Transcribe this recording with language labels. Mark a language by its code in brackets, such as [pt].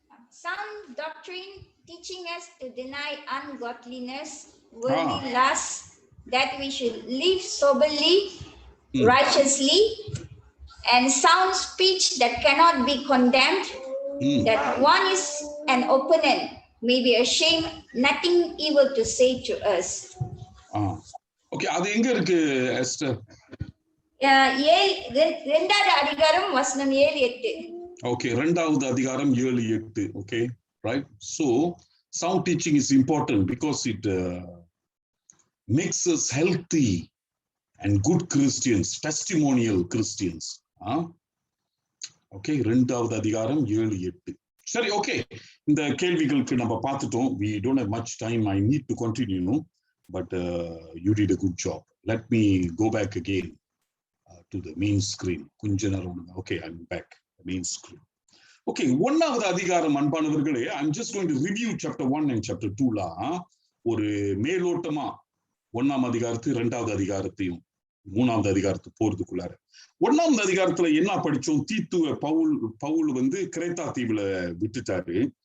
[en] Some doctrine teaching us to deny ungodliness, worldly lusts, that we should live soberly, righteously, and sound speech that cannot be condemned, that one is an opponent may be ashamed, nothing evil to say to us. [ta] Okay, அது எங்க இருக்கு ester? 2வது அதிகாரம் வசனம் 7-8. Okay, 2வது அதிகாரம் 7-8. [en] Okay, right? So sound teaching is important because it makes us healthy and good Christians, testimonial Christians. [ta] Okay, 2வது அதிகாரம் 7-8. சரி, ஓகே, இந்த கேள்விகளுக்கு நம்ம பார்த்துட்டோம். [en] We don't have much time. I need to continue, but you did a good job. Let me go back again to the main screen. [ta] கொஞ்ச நேரம். [en] Okay, I'm back. Main screen. [ta] Okay, 1வது அதிகாரம் அன்பானவர்களே, [en] I'm just going to review chapter 1 and chapter 2 [ta] ஒரு மேலோட்டமா 1ஆம் அதிகாரத்து 2வது அதிகாரத்தையும் 3வது அதிகாரத்து போறதுக்குள்ளார. 1ஆம் அதிகாரத்துல என்ன படிச்சோம்? தீத்துவ பவுல் வந்து கிரேத்தா தீவுல விட்டுட்டாரு.